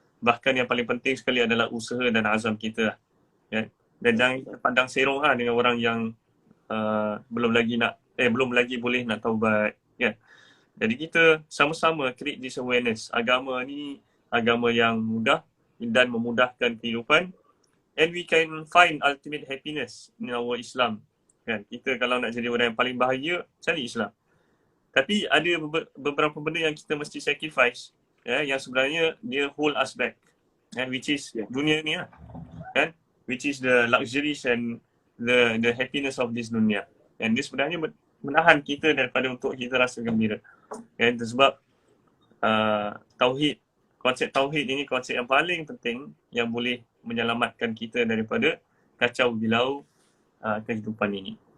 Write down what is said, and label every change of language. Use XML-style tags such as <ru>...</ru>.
<ms>Bahkan yang paling penting sekali adalah usaha dan azam kita. Kan? Dan jangan kita pandang serong dengan orang yang belum lagi boleh nak taubat. Kan? Jadi kita sama-sama</ms> <en>create this awareness.</en> <ms>Agama ni agama yang mudah dan memudahkan kehidupan.</ms> <en>And we can find ultimate happiness in our Islam.</en> <ms>Kan? Kita kalau nak jadi orang yang paling bahagia, cari Islam. Tapi ada beberapa benda yang kita mesti sacrifice, yang sebenarnya dia</ms> <en>hold us back. Which is</en> <ms>dunia ni lah. Kan?</ms> <en>Which is the luxuries and the happiness of this dunia.</en> <ms>And dia sebenarnya menahan kita daripada untuk kita rasa gembira. Itu sebab konsep tauhid ini konsep yang paling penting yang boleh menyelamatkan kita daripada kacau bilau kehidupan ini.</ms>